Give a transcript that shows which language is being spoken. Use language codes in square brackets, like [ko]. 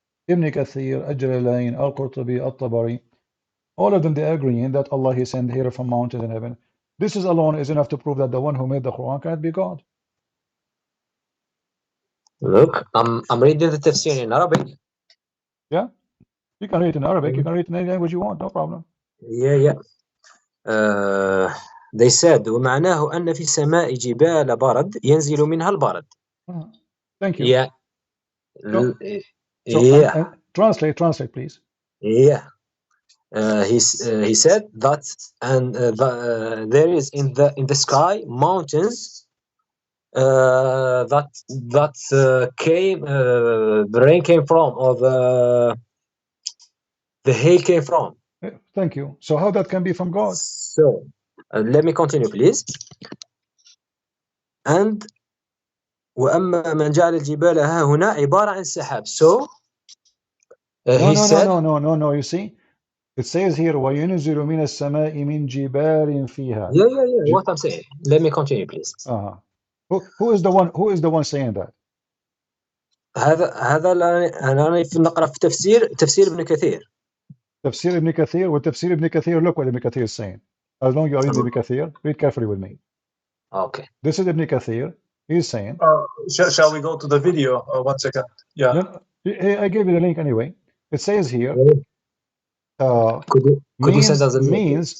[en] Ibn Kathir, Al-Jalalain, Al-Qurtubi, At-Tabari, all of them they agreeing that Allah he sent hail from mountains in heaven. This is alone is enough to prove that the one who made the Quran can't be God. Look, I'm reading the tafsir in Arabic. Yeah, you can read it in Arabic. You can read it in any language you want, no problem. Yeah. They said [ar] ومعناه أن في السماء جبال برد ينزل منها البرد. [en] Thank you. Yeah. So translate, please. Yeah. He said that, and there is in the sky mountains that came the rain came from, or the hail came from. Thank you. So how that can be from God? So let me continue, please. And [ar] وأما من جعل الجبال ها هنا عبارة عن سحاب. [en] So he said, no. You see, it says here [ar] وَيُنْزِلُ مِنَ السَّمَاءِ مِنْ جِبَالٍ فِيهَا. [en] Yeah. What I'm saying. Let me continue, please. Who is the one saying that? [ar] هذا أنا نقرأ في تفسير ابن كثير. تفسير ابن كثير وتفسير ابن كثير. [en] Look what Ibn Kathir is saying. As long as you are reading Ibn Kathir, read carefully with me. Okay. This is Ibn Kathir. He's saying. Shall we go to the video? 1 second. Yeah. I gave you the link anyway. It says here, could you send us a link?